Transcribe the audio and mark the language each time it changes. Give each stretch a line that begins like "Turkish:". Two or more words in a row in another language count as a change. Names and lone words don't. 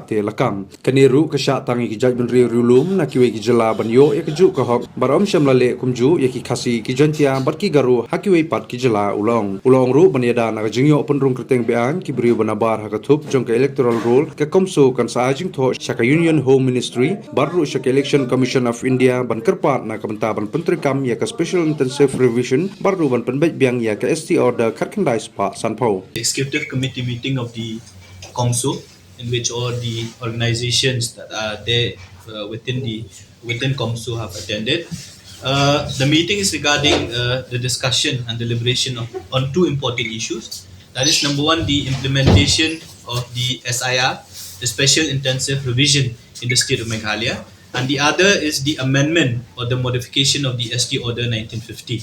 Khasi: te lakam kaniru kasya tangi ki jaj banri riulum na kiwe kijala banyo ekju ka hok barom shamlale kumju yaki khasi ki jantia bat ki garu hakiwe pat kijala ulong ru banyada na jingyo penrung kerteng bean ki bri banabar hakathup jong ka
English: electoral rule
Khasi: ka CoMSO kan saajing tho shaka Union Home Ministry baru shaka Election Commission of India ban kerpat na kabanta ban Pyntreikam Ïaka
English: special intensive revision
Khasi: baru ban penbek biang ya ka
English: ST order
Khasi: khandai spa sanpau
English: executive committee meeting of the CoMSO in which all the organizations that are there within CoMSO have attended. The meeting is regarding the discussion and deliberation on two important issues. That is, number one, the implementation of the SIR, the Special Intensive Revision in the state of Meghalaya, and the other is the amendment or the modification of the ST Order 1950.